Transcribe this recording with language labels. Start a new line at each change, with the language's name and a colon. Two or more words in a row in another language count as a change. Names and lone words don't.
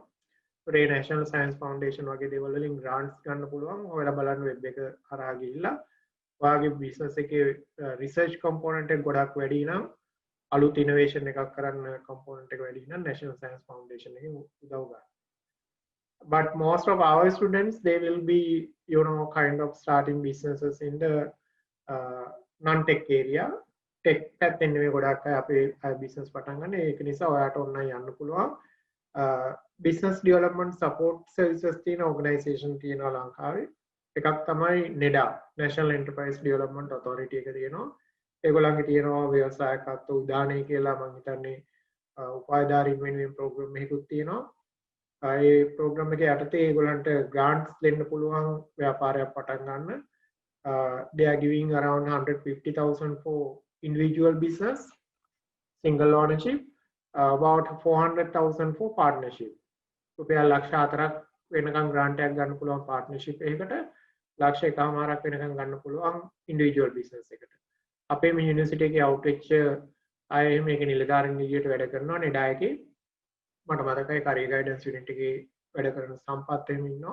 Sinhala: ඒ National Science Foundation වගේ දේවල් වලින් grants ගන්න පුළුවන්. ඔයාලා බලන්න වෙබ් එක හරහා ගිහිල්ලා ඔයාගේ business එකේ
English: research component
Sinhala: එක ගොඩක් වැඩි නම්, අලුත් innovation එකක් කරන්න component එක වැඩි නම් National Science Foundation එකෙන් උදව් ගන්න.
English: But most of our students, they will be kind of starting businesses in the non-tech area.
Sinhala: Tech පැත්තෙන් නෙවෙයි ගොඩක් අය අපේ business පටන් ගන්න. ඒක නිසා ඔයාට online යන්න පුළුවන්.
English: Business development support services
Sinhala: තියෙන organization තියෙනවා ලංකාවේ. එකක් තමයි NEDA, National Enterprise Development Authority එක තියෙනවා. ඒගොල්ලන්ගේ තියෙනවා ව්‍යවසායකත්ව උදානය කියලා මම හිතන්නේ උපායධාරීන් වෙනුවෙන් program එකකුත් තියෙනවා. ඒ program එක යටතේ ඒගොල්ලන්ට grants දෙන්න පුළුවන් ව්‍යාපාරයක් පටන් ගන්න.
English: They are giving around 150,000 for individual business, single ownership, about 400,000 for partnership.
Sinhala: රුපියල් ලක්ෂ 4ක් වෙනකම් grant එකක් ගන්න පුළුවන් partnership එකකට, ලක්ෂ 1.5ක් වෙනකම් ගන්න පුළුවන්
English: individual business
Sinhala: එකට. අපේ මේ යුනිවර්සිටි එකේ outreach අය මේක නිලධාරීන් විදියට වැඩ කරනවා NEDA එකේ. මට මතකයි
English: career guidance unit
Sinhala: එකේ වැඩ කරන සම්පත් එහෙම ඉන්නවා.